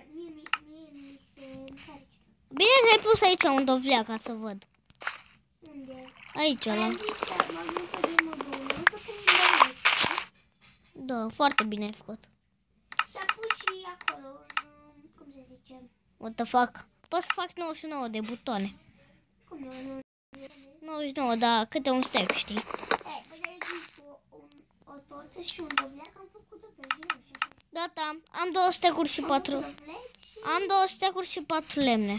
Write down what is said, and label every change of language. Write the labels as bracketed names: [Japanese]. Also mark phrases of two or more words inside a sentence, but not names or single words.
[Romanian] Mie mi se pare ciudat. Bine că ai pus aici un dovlea ca să văd. Unde? Aici, Am la... zis că m-am gândit pe modul 1, că pun un Da, foarte bine ai făcut. S-a pus și acolo, cum se zice? [English] What the fuck? [Romanian] Pot să fac 99 de butoane. Cum nu? 99, da, câte un stack, știi? Păi ai zis o torță și un dovleac, am făcut dovleci. Gata, am 2 stack-uri și 4... Am 2 stack-uri și 4 lemne.